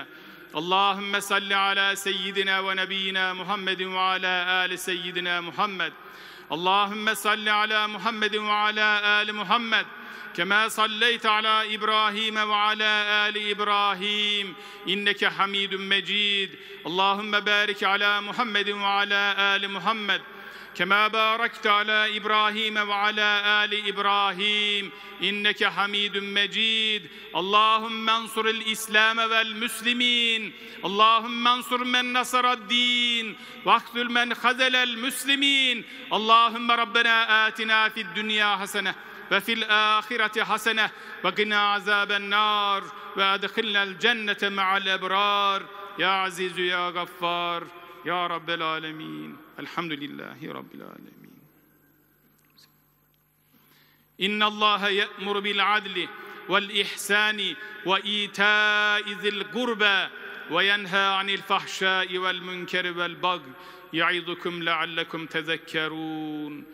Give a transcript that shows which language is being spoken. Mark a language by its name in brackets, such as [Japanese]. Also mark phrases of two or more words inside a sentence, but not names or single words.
[Arabic] اللهم صل على سيدنا ونبينا محمد وعلى آل سيدنا محمد. اللهم صل على محمد وعلى آل محمد. كما صليت على إبراهيم وعلى آل إبراهيم. إنك حميد مجيد. اللهم بارك على محمد وعلى آل محمد. كما باركت على إبراهيم وعلى آل إبراهيم إنك حميد مجيد اللهم انصر الإسلام والمسلمين اللهم انصر من نصر الدين واخذل من خذل المسلمين اللهم ربنا آتنا في الدنيا حسنة وفي الآخرة حسنة وقنا عذاب النار وأدخلنا الجنة مع الأبرار يا عزيز يا غفار يا رب العالمين. الحمد لله رب العالمين. إن الله يأمر بالعدل والإحسان وإيتاء ذي القربى وينهى عن الفحشاء والمنكر والبغي يعظكم لعلكم تذكرون.